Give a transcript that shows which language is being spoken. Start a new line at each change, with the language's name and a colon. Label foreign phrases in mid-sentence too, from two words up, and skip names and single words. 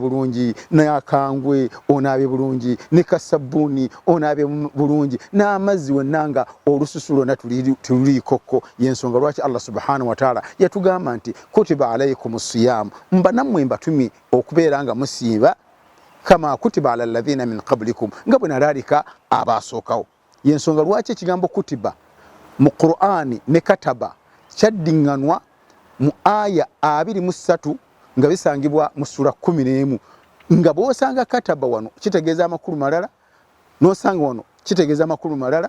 Ganda: bulungi n'akangwe onaabye bulungi ne kasabbuuni onaabye bulungi n'amazzi wonna nga olususu lwonna tuliikokko y'ensonga lwaki Allah
Arabic: سبحانه وتعالى
Ganda: yatugamba nti
Arabic: كتب عليكم الصيام
Ganda: mba nammwe mbatumi okubeera nga musiiba
Arabic: كما كتب على الذين من قبلكم
Ganda: nga bwe nalaalika abaasookawo y'ensonga lwaki ekigambo kutiba mu Qur'ani ne kataba kyaddiŋŋanwa mu aya 23 nga bisangibwa mu sura 11 nga bw'osanga kataba wano kitegeeza amakulu malala n'osanga wano kitegeeza amakulu malala